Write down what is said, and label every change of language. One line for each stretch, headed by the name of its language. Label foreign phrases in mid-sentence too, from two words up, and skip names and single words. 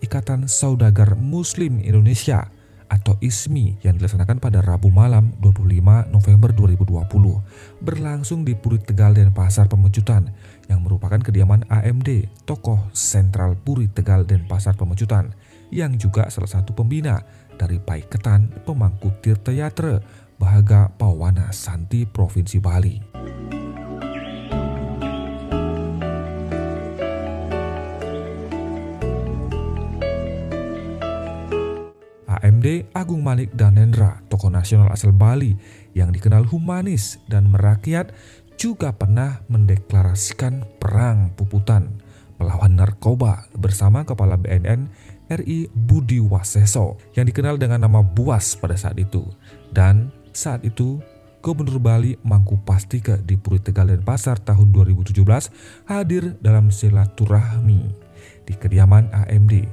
Indonesian: Ikatan Saudagar Muslim Indonesia atau ISMI yang dilaksanakan pada Rabu malam 25 November 2020 berlangsung di Puri Tegal Denpasar Pemecutan yang merupakan kediaman AMD, tokoh sentral Puri Tegal Denpasar Pemecutan, yang juga salah satu pembina dari Paiketan Pemangku Tirta Yatra Bahaga Pawana Santi Provinsi Bali. AMD Agung Manik Danendra, tokoh nasional asal Bali yang dikenal humanis dan merakyat, juga pernah mendeklarasikan perang puputan melawan narkoba bersama Kepala BNN RI Budi Waseso yang dikenal dengan nama Buas pada saat itu. Dan saat itu Gubernur Bali Mangku Pastika di Puri Tegal Denpasar tahun 2017 hadir dalam silaturahmi di kediaman AMD.